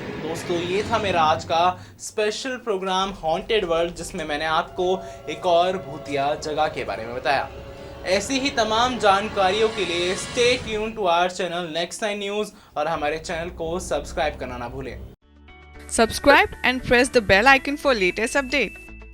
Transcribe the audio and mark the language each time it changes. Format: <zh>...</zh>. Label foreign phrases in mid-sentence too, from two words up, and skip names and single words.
<hi>तो दोस्तों ये था मेरा आज का</hi> <en>special program</en> <hi>हॉन्टेड वर्ल्ड, जिसमें मैंने आपको एक और भूतिया जगह के बारे में बताया। ऐसी ही तमाम जानकारियों के लिए</hi> <en>stay tune to our channel</en> <hi>नेक्स्ट 9 न्यूज़ और हमारे चैनल को सब्सक्राइब करना ना भूलें।</hi> <en>Subscribe and press the bell icon for latest update.</en>